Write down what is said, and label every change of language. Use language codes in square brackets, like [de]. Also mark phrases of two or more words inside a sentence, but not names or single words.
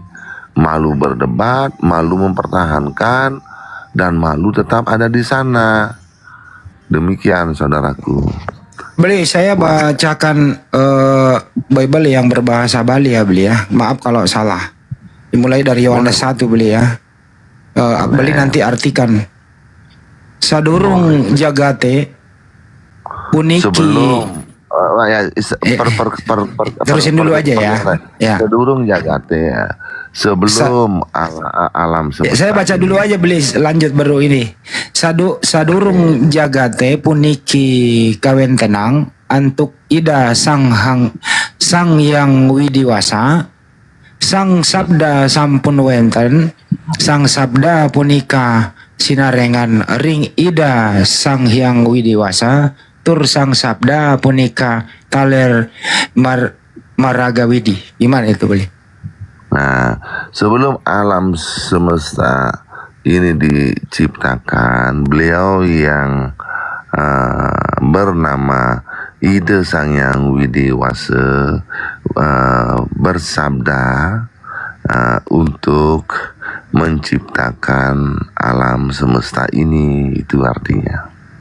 [id] Malu berdebat, malu mempertahankan, dan malu tetap ada di sana. Demikian saudaraku. Beli, saya bacakan Bible yang berbahasa Bali ya beli ya. Maaf kalau salah. Dimulai dari Yohanes 1 beli ya. Beli nanti artikan. [ban] Sadurung jagate puniki. [id] Sebelum Terusin dulu aja ya. Ya. [ban] Sedurung jagate [id] ya. Sebelum alam semesta. Saya baca dulu aja beli, lanjut baru ini. [ban] Sadurung jagate puniki kawen tenang antuk ida sang yang widiwasa. Sang sabda sampun wenten, sang sabda punika sinarengan ring ida sang hyang widiwasa, tur sang sabda punika taler maraga widi. [id] Gimana itu boleh? Nah, sebelum alam semesta ini diciptakan, beliau yang bernama Ide Sang Yang Widiwasa bersabda untuk menciptakan alam semesta ini, itu artinya.